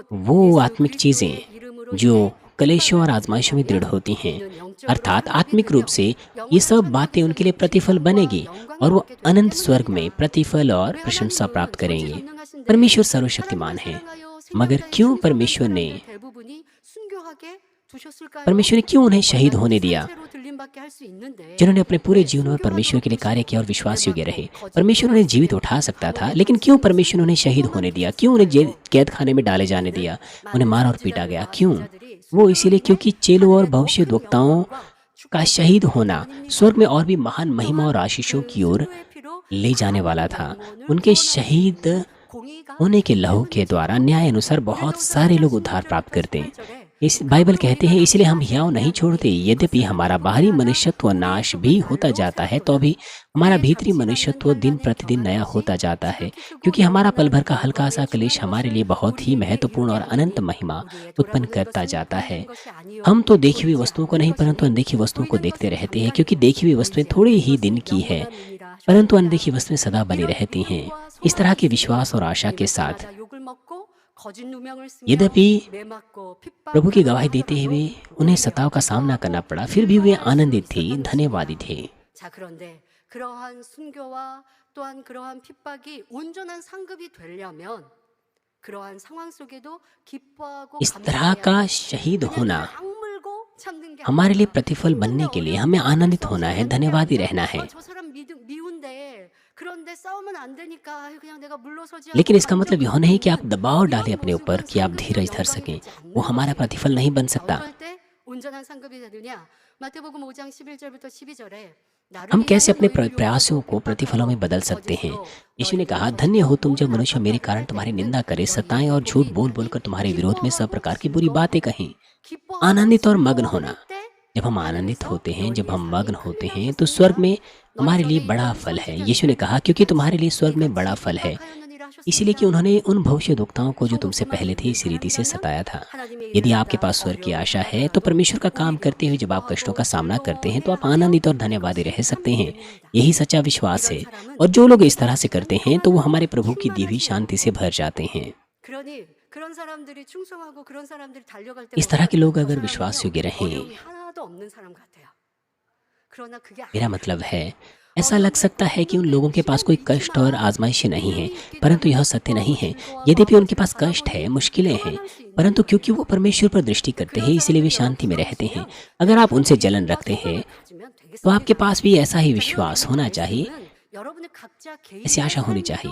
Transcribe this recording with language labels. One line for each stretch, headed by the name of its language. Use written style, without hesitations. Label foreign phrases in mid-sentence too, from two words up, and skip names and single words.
Hindi: वो
Korean: 예수
Hindi: आत्मिक
Korean: 그리스도의
Hindi: चीज़ें
Korean: 이름으로
Hindi: जो
Korean: 인해
Hindi: क्लेशों और
Korean: 핍박을
Hindi: आजमाइशों में दृढ़
Korean: 받는다면
Hindi: होती हैं।
Korean: 이는 영적으로
Hindi: अर्थात
Korean: 상급이
Hindi: आत्मिक रूप
Korean: 되며
Hindi: से ये
Korean: 영원한
Hindi: सब बातें उनके लिए
Korean: 천국에서는
Hindi: प्रतिफल
Korean: 칭찬과
Hindi: बनेगी
Korean: 영광을
Hindi: और वो
Korean: 받게 되기
Hindi: अनंत स्वर्ग में
Korean: 때문입니다.
Hindi: प्रतिफल और
Korean: 왜
Hindi: प्रशंसा प्राप्त
Korean: 하나님은
Hindi: करेंगे।
Korean: 전지전능하신데
Hindi: परमेश्वर
Korean: 사람을
Hindi: सर्वशक्तिमान है,
Korean: 사랑하여
Hindi: मगर
Korean: 생명자의
Hindi: क्यों
Korean: 충성된
Hindi: परमेश्वर ने
Korean: 사람들 대부분이 순교하게 두셨을까요?
Hindi: परमेश्वर ने क्यों उन्हें शहीद
Korean: 원하는
Hindi: होने दिया,
Korean: 사체로 들림받게 할 수 있는데
Hindi: जिन्होंने अपने पूरे
Korean: 왜
Hindi: जीवन में परमेश्वर के लिए कार्य
Korean: 순교하도록
Hindi: किया और
Korean: 두시고
Hindi: विश्वास योग्य रहे।
Korean: 내맞고
Hindi: परमेश्वर उन्हें जीवित
Korean: 거짓
Hindi: उठा सकता था,
Korean: 감옥에
Hindi: लेकिन क्यों
Korean: 갇힌
Hindi: परमेश्वर ने उन्हें शहीद
Korean: 그것만
Hindi: होने दिया, क्यों उन्हें
Korean: 두셨을까요?
Hindi: कैद खाने में डाले जाने
Korean: 이유는
Hindi: दिया, उन्हें
Korean: 많은
Hindi: मारा और पीटा गया?
Korean: 선지자들과
Hindi: क्यों?
Korean: 제자들이
Hindi: वो इसीलिए
Korean: 순교로
Hindi: क्योंकि
Korean: 인해
Hindi: चेलों और
Korean: 하늘의 더 큰
Hindi: भविष्यद्वक्ताओं
Korean: 영광과
Hindi: का
Korean: 축복의
Hindi: शहीद
Korean: 길이
Hindi: होना
Korean: 아닙니까?
Hindi: स्वर्ग में और भी महान महिमा और
Korean: 또한
Hindi: आशीषों
Korean: 그
Hindi: की ओर
Korean: 순교의 피로
Hindi: ले जाने वाला
Korean: 많은
Hindi: था।
Korean: 영혼을
Hindi: उनके
Korean: 구원하는
Hindi: शहीद
Korean: 공의가
Hindi: होने के
Korean: 있기
Hindi: लहू के द्वारा
Korean: 때문이지요.
Hindi: न्याय अनुसार बहुत
Korean: 그래도
Hindi: सारे लोग
Korean: 4장
Hindi: उद्धार
Korean: 16절
Hindi: प्राप्त करते हैं।
Korean: 88절에
Hindi: इस बाइबल
Korean: 그러므로
Hindi: कहते
Korean: 우리가
Hindi: हैं इसलिए हम
Korean: 피할
Hindi: हियाव नहीं छोड़ते,
Korean: 아니하니
Hindi: यद्यपि
Korean: 이것은
Hindi: हमारा
Korean: 만일
Hindi: बाहरी
Korean: 후회하나
Hindi: मनुष्यत्व
Korean: 우리의
Hindi: नाश भी
Korean: 속은
Hindi: होता
Korean: 날로
Hindi: जाता है, तो
Korean: 새롭도다.
Hindi: भी हमारा
Korean: 우리의
Hindi: भीतरी
Korean: 잠시
Hindi: मनुष्यत्व
Korean: 받는
Hindi: दिन
Korean: 환난에
Hindi: प्रतिदिन
Korean: 경한
Hindi: नया
Korean: 것이
Hindi: होता जाता है,
Korean: 지극히 크고
Hindi: क्योंकि हमारा पल भर
Korean: 영원한
Hindi: का हल्का सा
Korean: 영광의
Hindi: क्लेश
Korean: 중요한
Hindi: हमारे
Korean: 것을
Hindi: लिए बहुत ही
Korean: 우리에게
Hindi: महत्वपूर्ण और
Korean: 이루게
Hindi: अनंत
Korean: 하오니
Hindi: महिमा
Korean: 우리의
Hindi: उत्पन्न
Korean: 돌아보는
Hindi: करता
Korean: 것은
Hindi: जाता है।
Korean: 보이는 것이 아니요
Hindi: हम तो देखी हुई
Korean: 보이지
Hindi: वस्तुओं को
Korean: 않는
Hindi: नहीं परंतु
Korean: 것이니
Hindi: अनदेखी वस्तुओं को
Korean: 보이는
Hindi: देखते
Korean: 것은
Hindi: रहते हैं, क्योंकि
Korean: 잠깐이요
Hindi: देखी हुई वस्तुएं
Korean: 보이지
Hindi: थोड़ी
Korean: 않는
Hindi: ही
Korean: 것은
Hindi: दिन की है,
Korean: 영원함이니라
Hindi: परंतु
Korean: 하셨습니다.
Hindi: अनदेखी वस्तुएं सदा बनी
Korean: 이런
Hindi: रहती हैं।
Korean: 믿음과
Hindi: इस तरह
Korean: 소망이
Hindi: के
Korean: 있으면
Hindi: विश्वास और आशा के
Korean: 믿을
Hindi: साथ
Korean: 때마다 욕을 먹고 거짓 누명을 쓰며
Hindi: यद्यपि
Korean: 매맞고
Hindi: प्रभु की
Korean: 핍박당한다
Hindi: गवाही देते
Korean: 하더라도
Hindi: हुए उन्हें
Korean: 오히려
Hindi: सताव का सामना करना
Korean: 기뻐하고
Hindi: पड़ा, फिर भी वे
Korean: 즐거워할 수
Hindi: आनंदित थे,
Korean: 있었던
Hindi: धन्यवादी
Korean: 것입니다.
Hindi: थे।
Korean: 자, 그런데 그러한 순교와 또한 그러한 핍박이 온전한 상급이 되려면 그러한 상황 속에도 기뻐하고
Hindi: इस तरह
Korean: 감사해야
Hindi: का
Korean: 해요.
Hindi: शहीद
Korean: 그냥
Hindi: होना
Korean: 이를 악물고 참는 게
Hindi: हमारे लिए
Korean: 아니라
Hindi: प्रतिफल
Korean: 힘든데
Hindi: बनने के लिए
Korean: 어려운데
Hindi: हमें
Korean: 어쩔 수
Hindi: आनंदित
Korean: 없이
Hindi: होना है,
Korean: 참는 게
Hindi: धन्यवादी
Korean: 아니라
Hindi: रहना है।
Korean: 저 사람 미운데 그런데 싸우면 안 되니까 아유, 그냥 내가 물러서지
Hindi: लेकिन
Korean: 하고
Hindi: इसका मतलब यह
Korean: 감정을
Hindi: नहीं कि आप
Korean: 걷는
Hindi: दबाव डालें
Korean: 이런
Hindi: अपने ऊपर
Korean: 모습은
Hindi: कि आप
Korean: 상급이요
Hindi: धीरज धर
Korean: 영광이
Hindi: सकें,
Korean: 되지
Hindi: वो
Korean: 않는
Hindi: हमारा
Korean: 것입니다.
Hindi: प्रतिफल नहीं बन
Korean: 자,
Hindi: सकता।
Korean: 어떨 때 온전한 상급이 되느냐? 마태복음 5장 11절부터 12절에 나를
Hindi: हम कैसे
Korean: 위하여
Hindi: अपने
Korean: 너희를
Hindi: प्रयासों
Korean: 욕하고
Hindi: को प्रतिफलों में
Korean: 핍박하고
Hindi: बदल सकते हैं?
Korean: 거짓으로
Hindi: यीशु ने
Korean: 너희를
Hindi: कहा, धन्य हो
Korean: 조롱하고
Hindi: तुम जब
Korean: 모든
Hindi: मनुष्य मेरे कारण
Korean: 압박을 할
Hindi: तुम्हारी
Korean: 때에는
Hindi: निंदा करे,
Korean: 너희에게
Hindi: सताएं और झूठ
Korean: 복이
Hindi: बोल
Korean: 있나니
Hindi: बोलकर तुम्हारे विरोध में सब
Korean: 기뻐하고
Hindi: प्रकार की बुरी बातें
Korean: 즐거워하라.
Hindi: कहें।
Korean: 기뻐하고
Hindi: आनंदित और मग्न
Korean: 즐거워할
Hindi: होना।
Korean: 때
Hindi: जब हम आनंदित
Korean: 하늘에서
Hindi: होते हैं, जब
Korean: 너희의
Hindi: हम
Korean: 상이
Hindi: मग्न
Korean: 크게
Hindi: होते हैं, तो स्वर्ग
Korean: 남겼습니다.
Hindi: में
Korean: 너희
Hindi: हमारे लिए
Korean: 전에
Hindi: बड़ा
Korean: 있던
Hindi: फल है। यीशु ने
Korean: 선지자들은
Hindi: कहा, क्योंकि तुम्हारे लिए स्वर्ग में
Korean: 이같이
Hindi: बड़ा फल है,
Korean: 핍박하였느니라
Hindi: इसीलिए कि
Korean: 하셨습니다.
Hindi: उन्होंने उन भविष्यद्वक्ताओं को जो
Korean: 천국
Hindi: तुमसे पहले
Korean: 소망이
Hindi: थे
Korean: 있는
Hindi: इसी रीति से
Korean: 사람이라면
Hindi: सताया था।
Korean: 하나님의
Hindi: यदि
Korean: 일을
Hindi: आपके
Korean: 하다
Hindi: पास स्वर्ग की
Korean: 어려움을
Hindi: आशा है तो
Korean: 당하더라도
Hindi: परमेश्वर का काम
Korean: 오히려
Hindi: करते हुए जब आप कष्टों का
Korean: 기뻐하고
Hindi: सामना करते हैं तो आप
Korean: 즐거워해야
Hindi: आनंदित और
Korean: 하며
Hindi: धन्यवादी रह
Korean: 그것이 참
Hindi: सकते हैं।
Korean: 믿음입니다.
Hindi: यही सच्चा विश्वास
Korean: 이런
Hindi: है।
Korean: 사람은
Hindi: और जो लोग इस तरह से
Korean: 믿음이
Hindi: करते
Korean: 있는
Hindi: हैं तो वो हमारे
Korean: 평안으로
Hindi: प्रभु की दी हुई शांति से
Korean: 충만하지요.
Hindi: भर जाते हैं।
Korean: 그러니 그런 사람들이 충성하고 그런 사람들이 달려갈 때
Hindi: इस तरह के
Korean: 보면
Hindi: लोग
Korean: 저
Hindi: अगर
Korean: 사람은요
Hindi: विश्वास योग्य रहें,
Korean: 어려움이 하나도 없는 사람 같아요. 그러나 그게
Hindi: मेरा
Korean: 아니에요.
Hindi: मतलब है, ऐसा लग सकता है कि उन लोगों के पास कोई कष्ट और आजमाइशें नहीं हैं, परंतु यह सत्य नहीं है। यद्यपि उनके पास कष्ट है, मुश्किलें हैं, परंतु क्योंकि वो परमेश्वर पर दृष्टि करते हैं इसलिए वे शांति में रहते हैं। अगर आप उनसे जलन रखते हैं तो आपके पास भी ऐसा ही विश्वास होना चाहिए, ऐसी आशा होनी चाहिए।